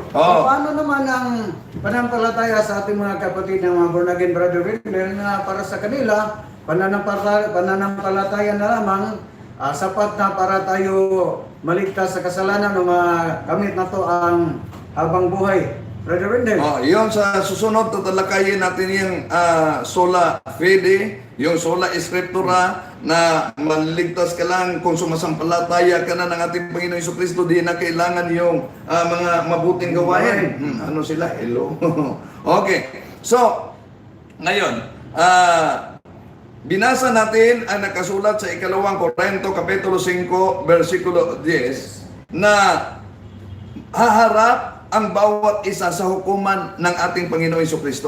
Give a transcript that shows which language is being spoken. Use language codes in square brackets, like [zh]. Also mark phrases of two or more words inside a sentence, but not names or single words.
[tl] Paano naman ang pananampalataya sa ating mga kapatid ng mga [en] born again, [tl] Brother Wendell, na para sa kanila, pananampalataya na lamang sapat na para tayo maligtas sa kasalanan o makamit na to ang habang buhay. Brother Wendell. Yun sa susunod, tatalakayin natin yung [la] sola fide, [tl] yung [la] sola scriptura, [tl] na maligtas ka lang kung sumasampalataya ka na ng ating Panginoon Jesucristo, di na kailangan yung mga mabuting gawain. Ano sila? Hello? Okay. So, ngayon, binasa natin ang nakasulat sa ikalawang Korinto Kapitulo 5 versikulo 10 na haharap ang bawat isa sa hukuman ng ating Panginoon Jesucristo.